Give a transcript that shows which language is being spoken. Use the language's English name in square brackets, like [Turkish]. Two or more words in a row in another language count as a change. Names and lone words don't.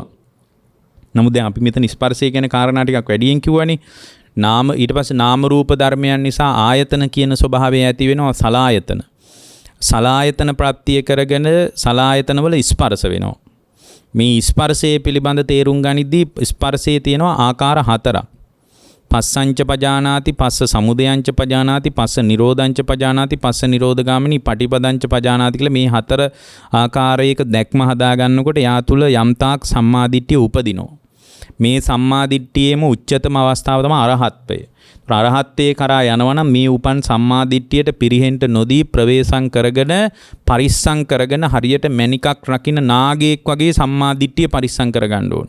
[Sinhala] නමුත් දැන් අපි මෙතන ස්පර්ශය කියන කාරණා ටිකක් වැඩියෙන් කිව්වනේ. ඊට පස්සේ නාම රූප ධර්මයන් නිසා ආයතන කියන ස්වභාවය ඇති වෙනවා සලායතන. සලායතන ප්‍රත්‍ය කරගෙන සලායතන වල ස්පර්ශ වෙනවා. මේ ස්පර්ශයේ පිළිබඳ තේරුම් ගනිද්දී ස්පර්ශයේ තියෙනවා ආකාර හතරක්. [Pali] පස්සංච පජානාති, පස්ස සමුදයංච පජානාති, පස්ස නිරෝධංච පජානාති, පස්ස නිරෝධගාමිනී පටිපදංච පජානාති [Sinhala] කියලා මේ හතර ආකාරයක දැක්ම හදා ගන්නකොට යා තුල යම්තාක් සම්මාදිට්ඨිය උපදිනවා. මේ සම්මාදිට්ඨියේම උච්චතම අවස්ථාව තමයි අරහත්ත්වය. අරහත්ත්වයේ කරා යනවනම් මේ උපන් සම්මාදිට්ඨියට පිරිහෙන්න නොදී ප්‍රවේශම් කරගෙන පරිස්සම් කරගෙන හරියට මණිකක් රකින්න නාගයෙක් වගේ සම්මාදිට්ඨිය පරිස්සම් කරගන්න ඕන.